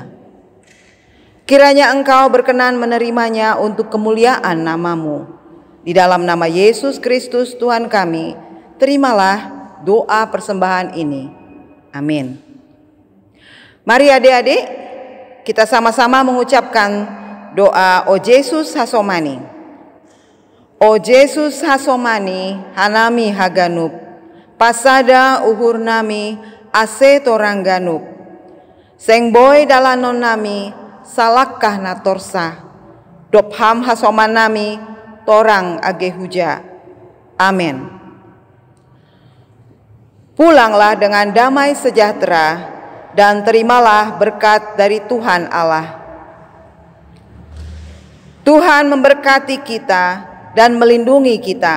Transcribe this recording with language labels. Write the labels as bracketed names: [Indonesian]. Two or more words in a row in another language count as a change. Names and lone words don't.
[Indonesian] Kiranya Engkau berkenan menerimanya untuk kemuliaan nama-Mu. Di dalam nama Yesus Kristus Tuhan kami, terimalah doa persembahan ini. Amin. Mari adik-adik, kita sama-sama mengucapkan doa O Yesus Hasomani. [Batak Simalungun] O Yesus Hasomani, Hanami Haganup, Pasada Uhur Nami, Ase Torangganup, Sengboy Dalanon Nami, Salakah Natorsa, Dopham Hasoman Nami, Torang Agehuja. [Indonesian] Amin. Pulanglah dengan damai sejahtera dan terimalah berkat dari Tuhan Allah. Tuhan memberkati kita dan melindungi kita.